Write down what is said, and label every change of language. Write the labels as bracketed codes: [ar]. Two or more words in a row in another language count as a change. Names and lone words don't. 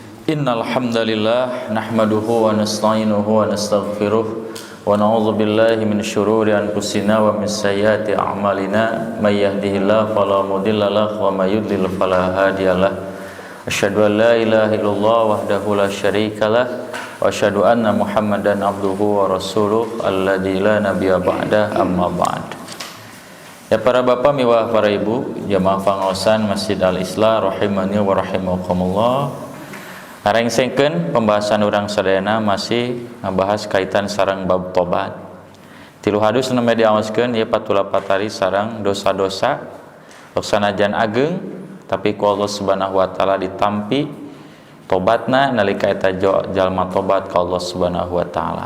[ar] إن الحمد لله نحمده ونستعينه ونستغفره ونعوذ بالله من شرور أنفسنا ومن سيئات أعمالنا من يهده الله فلا مضل له ومن يضلل فلا هادي له. أشهد أن لا إله إلا الله وحده لا شريك له وأشهد أن محمدا عبده ورسوله الذي لا نبي بعده أما بعد. [su] Ya para bapak miwah para ibu jamaah pangaosan Masjid Al-Islah [ar] رحمني ورحمكم الله. [su] Ngarengsekeun pembahasan urang sadayana masih ngabahas kaitan sareng bab tobat. Tilu hadus nu diaoskeun ieu patula patari sareng dosa-dosa sanajan ageng tapi ku Allah [ar] سبحانه وتعالى [su] ditampi tobatna nalika eta jalma tobat ka Allah [ar] سبحانه وتعالى.